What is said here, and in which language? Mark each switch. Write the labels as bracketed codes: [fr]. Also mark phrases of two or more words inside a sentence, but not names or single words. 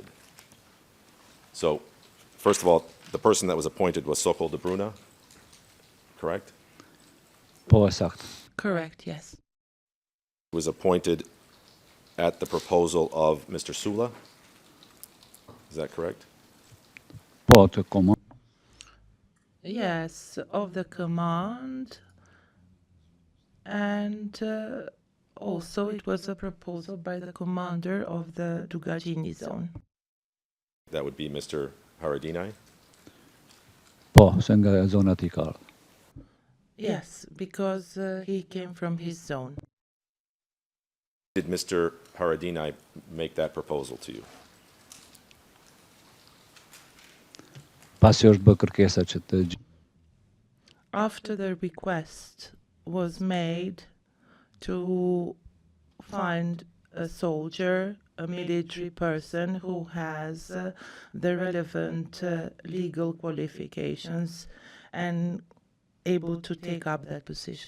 [en] So, first of all, the person that was appointed was Sokol De Bruna, correct? [sq] Po, saktë. [en] Correct, yes. He was appointed at the proposal of Mr. Sula. Is that correct? [sq] Po, të komand. [en] Yes, of the command, and also it was a proposal by the commander of the Dugagini zone. That would be Mr. Haradinaj. [sq] Po, se nga zona t'i ka ardhur. [en] Yes, because he came from his zone. Did Mr. Haradinaj make that proposal to you? [sq] Pasi është bë kërkesa që të [en] After the request was made to find a soldier, a military person who has the relevant legal qualifications and able to take up that position.